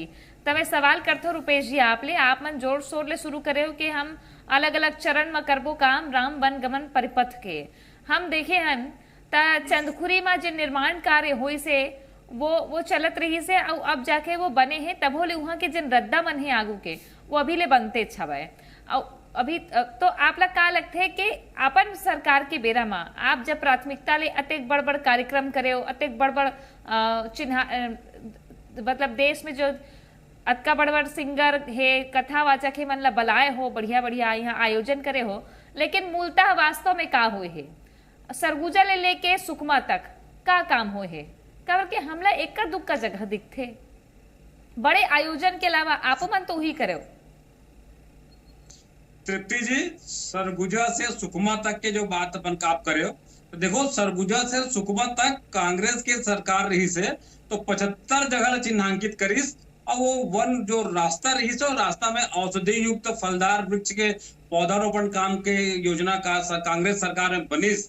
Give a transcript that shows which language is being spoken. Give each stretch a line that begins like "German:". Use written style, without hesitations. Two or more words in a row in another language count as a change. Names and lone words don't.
Chhattisgarhi: तो मैं सवाल करता हूँ रुपेश जी, आप मन जोर शोर ले शुरू करे हो कि हम अलग अलग चरण में करबो काम राम वन गमन परिपथ के। हम देखे हन चंदखुरी में जो निर्माण कार्य हो से वो चलत रही से, अब जाके वो बने हैं, तब होले वहां के जिन रद्दा मन है आगू के वो अभी ले बनते छवे। अभी तो आप लोग का लगते है कि अपन सरकार के बेरा में आप जब प्राथमिकता ले अतेक बड़ बड़ कार्यक्रम करे हो, अतेक बड़ बड़ चिन्ह, मतलब देश में जो अतका बड़ बड़ सिंगर है, कथावाचक है, मन ला बलाए हो, बढ़िया बढ़िया यहाँ आयोजन करे हो, लेकिन मूलतः वास्तव में का हुए है? सरगुजा ले लेके सुकमा तक का काम हुए है? काबर के हमला एक का दुख का जगह दिखते, बड़े आयोजन के अलावा आप मन तो ही करे हो। तृप्ति जी, सरगुजा से सुकमा तक के जो बात अपन आप करे हो, तो देखो सरगुजा से सुकमा तक कांग्रेस के सरकार रही से तो 75 जगह चिन्हांकित करीस, और वो वन जो रास्ता रही से, रास्ता में औषधि युक्त फलदार वृक्ष के पौधारोपण काम के योजना का कांग्रेस सरकार में बनीस।